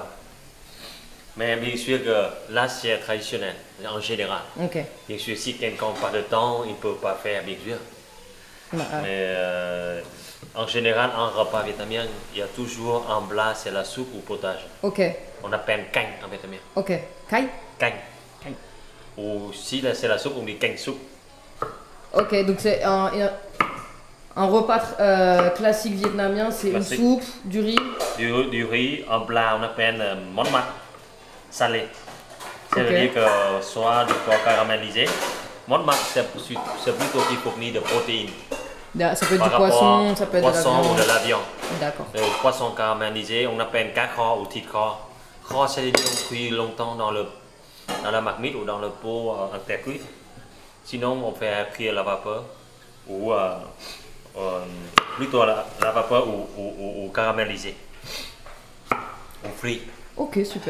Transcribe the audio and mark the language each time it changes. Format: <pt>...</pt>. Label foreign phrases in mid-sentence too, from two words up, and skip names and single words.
<fr>Mais bien sûr que là, c'est traditionnel, en général. Ok. Bien sûr, si quelqu'un n'a pas de temps, il ne peut pas faire, bien sûr. Bah, ah. Mais en général, en repas vietnamien, il y a toujours un plat, c'est la soupe ou potage. Ok, On appelle canh en vietnamien. ok. Kai? Canh. Canh. Ou si là, c'est la soupe, on dit canh soupe. Ok, donc c'est un repas classique vietnamien, c'est une Classique. soupe, du riz. Du riz, un plat, on appelle</fr> <vi>món mặn,</vi> <fr>salé. Ça Ok. veut dire que soit du porc caramélisé.</fr> <vi>Món mặn,</vi> <fr>c'est plutôt qui fournit de protéines. Ça peut être Par du rapport poisson, à ça peut être de la poisson ou viande. de la viande. D'accord. Le poisson caramélisé, on appelle</fr> <vi>cá kho</vi> <fr>ou</fr> <vi>thịt kho.</vi> <fr>Kho, c'est-à-dire on cuit longtemps dans la marmite ou dans le pot en terre cuite. Sinon, on fait cuire à la vapeur ou plutôt à la vapeur ou caramélisé. On frit. Ok, super.</fr>